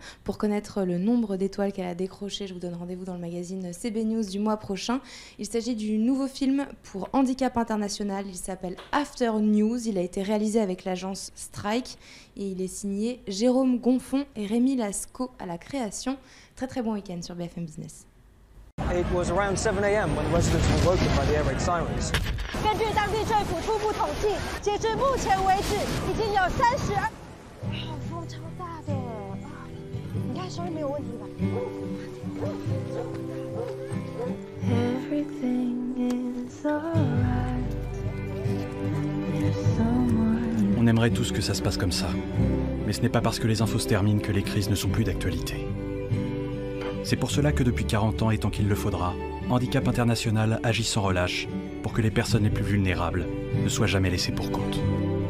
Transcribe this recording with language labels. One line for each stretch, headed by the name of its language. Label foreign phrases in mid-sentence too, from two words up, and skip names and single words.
French: Pour connaître le nombre d'étoiles qu'elle a décroché, je vous donne rendez-vous dans le magazine CB News du mois prochain. Il s'agit du nouveau film pour Handicap International. Il s'appelle After News. Il a été réalisé avec l'agence Strike et il est signé Jérôme Gonfon et Rémi Lascaux à la création. Très bon week-end sur BFM Business.
English: It was around 7 a.m. when the residents were woken by the air raid sirens.
Chinese: 根据当地政府初步统计，截至目前为止，已经有32。风超大的，你看声音没有问题吧
French: On aimerait tous que ça se passe comme ça. Mais ce n'est pas parce que les infos se terminent que les crises ne sont plus d'actualité. C'est pour cela que depuis 40 ans, et tant qu'il le faudra, Handicap International agit sans relâche pour que les personnes les plus vulnérables ne soient jamais laissées pour compte.